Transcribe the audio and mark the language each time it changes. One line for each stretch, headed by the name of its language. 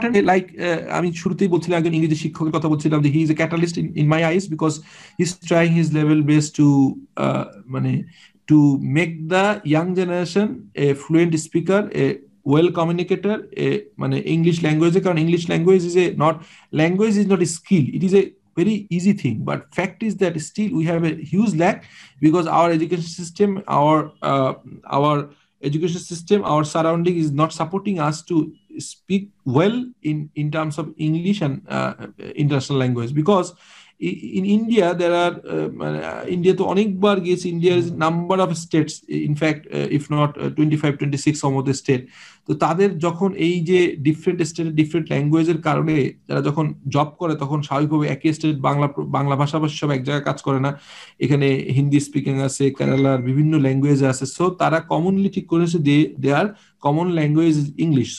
English: like
Bangla: আমি শুরুতেই বলছিলাম একজন ইংরেজি শিক্ষকের কথা বলছিলাম যে
English: He is a catalyst in my eyes, because he is trying his level best to মানে to make the young generation a fluent speaker, a well communicator, মানে English ল্যাঙ্গুয়েজে। কারণ English language is a not language is not a skill, it is a very easy thing, but fact is that still we have a huge lack, because our education system, our education system, our surrounding is not supporting us to speak well in terms of English and international language. Because in India there are India to
Bangla: অনেকবার গেছি,
English: India is number of states, in fact if not 25-26 some of the state,
Bangla: তো তাদের যখন এই যে different স্টেটের different ল্যাঙ্গুয়েজের কারণে যারা যখন জব করে, তখন স্বাভাবিকভাবে একই স্টেট বাংলা ভাষাভাষী সব এক জায়গায় কাজ করে না, এখানে হিন্দি স্পিকিং আছে, কেরালার বিভিন্ন ল্যাঙ্গুয়েজ আছে, সো তারা কমনলি ঠিক করেছে
English: They are common language is English.